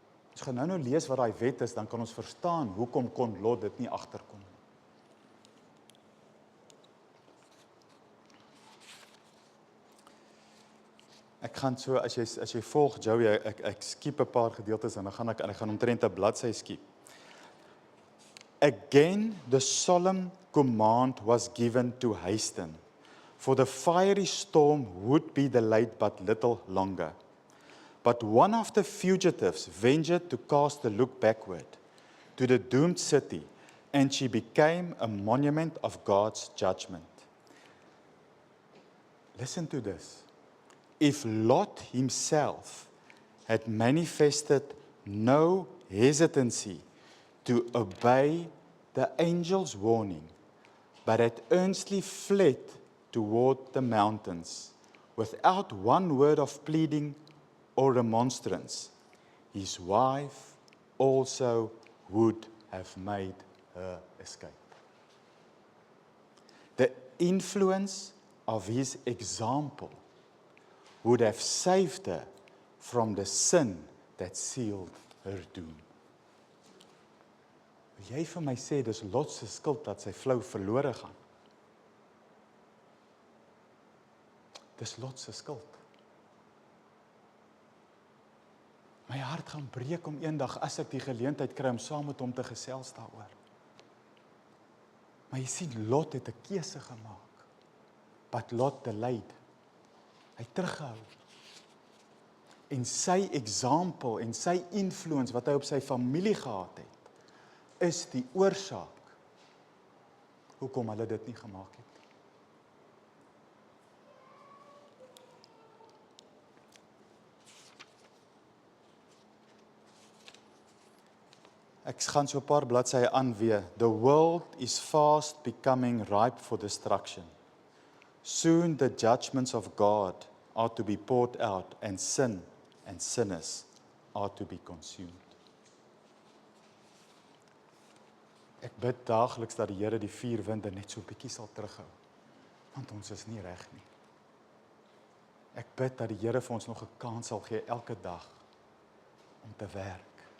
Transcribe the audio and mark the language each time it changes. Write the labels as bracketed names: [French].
[Afrikaans] Ons gaan nou lees wat daai wet is, dan kan ons verstaan hoekom kon Lot dit nie agterkom nie. Ek gaan so, as jy volg Joey, ek skiep 'n paar gedeeltes en dan gaan ek gaan omtrent 'n bladsy skiep. [English] Again, the solemn command was given to hasten, for the fiery storm would be delayed but little longer. But one of the fugitives ventured to cast a look backward to the doomed city, and she became a monument of God's judgment. Listen to this. If Lot himself had manifested no hesitancy to obey the angel's warning, but had earnestly fled toward the mountains, without one word of pleading or remonstrance, his wife also would have made her escape. The influence of his example would have saved her from the sin that sealed her doom. [Afrikaans] Wil jy vir my sê, dis Lot se skuld dat sy vrou verlore gaan? Dis Lot se skuld. My hart gaan breek om eendag, as ek die geleentheid kry om saam met hom te gesels daaroor. Maar jy sien, Lot het 'n keuse gemaak. [English] But Lot delayed. [Afrikaans] Hy teruggehou. En sy example en sy influence wat hy op sy familie gehad het, is die oorsaak hoekom hulle dit nie gemaak het. Ek gaan so 'n paar bladsye aanweer. [English] The world is fast becoming ripe for destruction. Soon the judgments of God are to be poured out, and sin and sinners are to be consumed. [Afrikaans] Ek bid daagliks dat die Here die vier winde net so 'n bietjie sal terughou, want ons is nie reg nie. Ek bid dat die Here vir ons nog 'n kans sal gee elke dag om te werk.